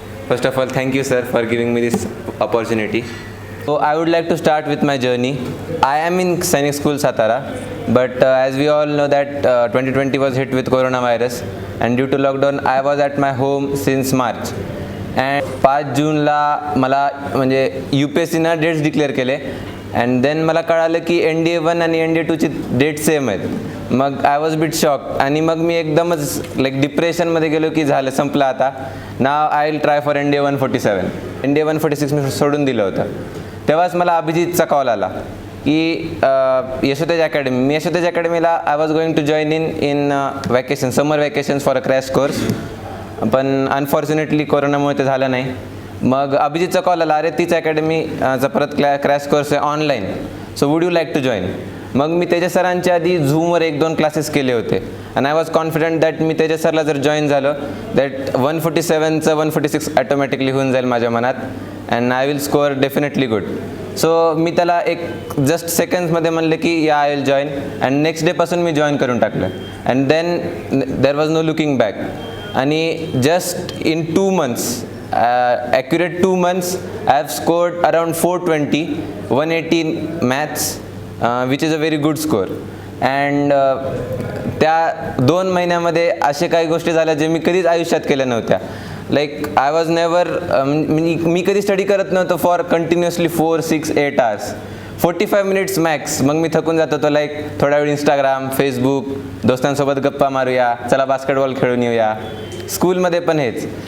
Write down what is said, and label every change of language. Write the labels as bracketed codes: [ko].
[en] First of all, thank you sir for giving me this opportunity. So I would like to start with my journey. I am in Sainik School Satara, but as we all know that 2020 was hit with coronavirus, and due to lockdown I was at my home since March. [mr] And 5 जूनला मला म्हणजे UPSCनं dates declare केले, and then मला कळालं की NDA1 आणि NDA2ची date same आहेत. मग [en] I was bit shock, [mr] आणि मग मी एकदमच लाईक डिप्रेशनमध्ये गेलो की झालं, संपलं आता. [en] Now I will try for NDA 147. NDA 146 [mr] मी सोडून दिलं होतं. तेव्हाच मला अभिजितचा कॉल आला की यशोतेज academy. मी यशोतेज अकॅडमीला [en] I was going to join in vacation, summer vacations for a crash course, [mr] पण अनफॉर्च्युनेटली कोरोनामुळे ते झालं नाही. मग अभिजितचा कॉल आला, अरे तीच अकॅडमीचा परत क्रॅश कोर्स आहे online, [en] So would you like to join. [mr] मग मी तेजस सरांच्या आधी झूमवर 1-2 क्लासेस केले होते, [en] and I was confident that [mr] मी तेजस सरला जर जॉईन झालं दॅट 147चं 146 ॲटोमॅटिकली होऊन जाईल माझ्या मनात, [en] And I will score definitely good. [mr] So मी त्याला एक जस्ट सेकंड्समध्ये म्हणले की [en] yeah I will join, [mr] and next डेपासून मी join करून टाकलं. [en] And then there was no looking back. आणि just in 2 months, accurate 2 months, I have scored around 420, 118 maths, which is a very good score. [mr] And त्या 2 महिन्यामध्ये असे काही गोष्टी झाल्या जे मी कधीच आयुष्यात केल्या नव्हत्या. [en] like I was never, [mr] मी कधी स्टडी करत नव्हतं for continuously 4, 6, 8 hours, 45 minutes max. मग मी थकून जात होतो, लाईक थोडा वेळ इंस्टाग्राम, फेसबुक, दोस्तांसोबत गप्पा मारूया, चला बास्केटबॉल खेळून येऊया. स्कूलमध्ये पण हेच.